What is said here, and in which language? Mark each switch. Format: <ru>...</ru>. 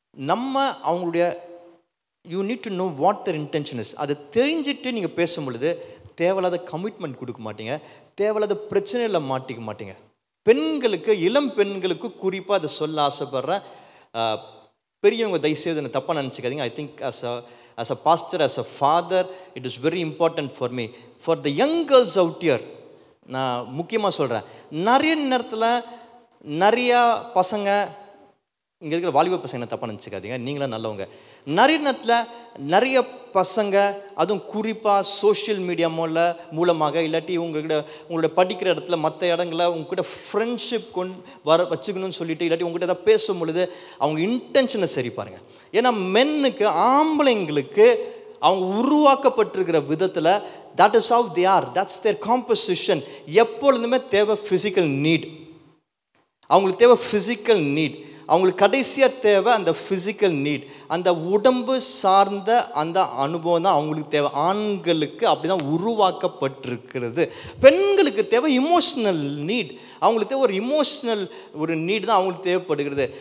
<ta>நம்ம அவங்களுடைய</ta> <en>You need to know what their intention is.</en> <ta>அதை தெரிஞ்சுட்டு நீங்கள் பேசும் பொழுது தேவையில்லாத கமிட்மெண்ட் கொடுக்க மாட்டீங்க, தேவையில்லாத பிரச்சனையில் மாட்டிக்க மாட்டீங்க. பெண்களுக்கு, இளம் பெண்களுக்கு குறிப்பாக அதை சொல்ல ஆசைப்படுறேன். பெரியவங்க தயவுசெய்து என்ன தப்பாக நினச்சிக்காதீங்க.</ta> <en>I think as a pastor, as a father, it is very important for me. For the young girls out here,</en> <ta>நான் முக்கியமாக சொல்கிறேன், நிறைய நேரத்தில் நிறையா பசங்க, இங்கே இருக்கிற வாலிப பசங்க தப்பாக நினச்சிக்காதீங்க, நீங்களாம் நல்லவங்க. நிறைய நேரத்தில் நிறைய பசங்க, அதுவும் குறிப்பாக சோஷியல் மீடியா மூலமாக இல்லாட்டி உங்களோட படிக்கிற இடத்துல மற்ற இடங்களில் உங்ககிட்ட ஃப்ரெண்ட்ஷிப் வச்சுக்கணும்னு சொல்லிட்டு இல்லாட்டி உங்கள்கிட்ட எதாவது பேசும் பொழுது அவங்க இன்டென்ஷனை சரி பாருங்கள். ஏன்னா மென்னுக்கு, ஆம்பளைங்களுக்கு அவங்க உருவாக்கப்பட்டிருக்கிற விதத்தில்</ta> <en>that is how they are, that's their composition.</en> <ta>எப்பொழுதுமே தேவை ஃபிசிக்கல் நீட், அவங்களுக்கு தேவை ஃபிசிக்கல் நீட், அவங்களுக்கு கடைசியாக தேவை அந்த ஃபிசிக்கல் நீட், அந்த உடம்பு சார்ந்த அந்த அனுபவம் தான் அவங்களுக்கு தேவை. ஆண்களுக்கு அப்படி தான் உருவாக்கப்பட்டிருக்கிறது. பெண்களுக்கு தேவை இமோஷ்னல் நீட், அவங்களுக்கு தேவை ஒரு இமோஷ்னல் ஒரு நீட் தான் அவங்களுக்கு தேவைப்படுகிறது.</ta>